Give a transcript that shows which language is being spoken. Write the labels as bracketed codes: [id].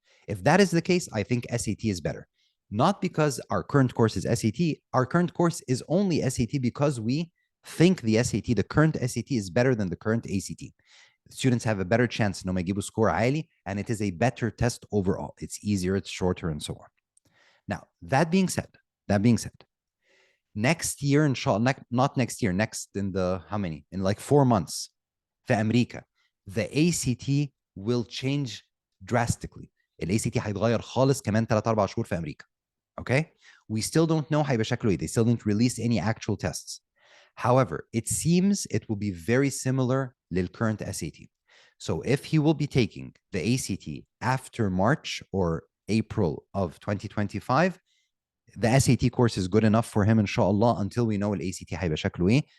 [en] If that is the case, I think SAT is better. Not because our current course is SAT. Our current course is only SAT because we think the SAT, the current SAT, is better than the current ACT. Students have a better chance انهم يجيبوا score عالي, and it is a better test overall. It's easier, it's shorter, and so on. Now, that being said, next year, inshallah, not next year, next in the, how many? In like 4 months, في أمريكا, the ACT will change drastically. [ar] ال ACT هيتغير خالص كمان 3-4 شهور في أمريكا. [en] Okay? We still don't know هيبقى شكله إيه. They still didn't release any actual tests. However, it seems it will be very similar lil current SAT. So if he will be taking the ACT after March or April of 2025, the SAT course is good enough for him, inshallah, until we know the ACT هيبقى شكله إيه.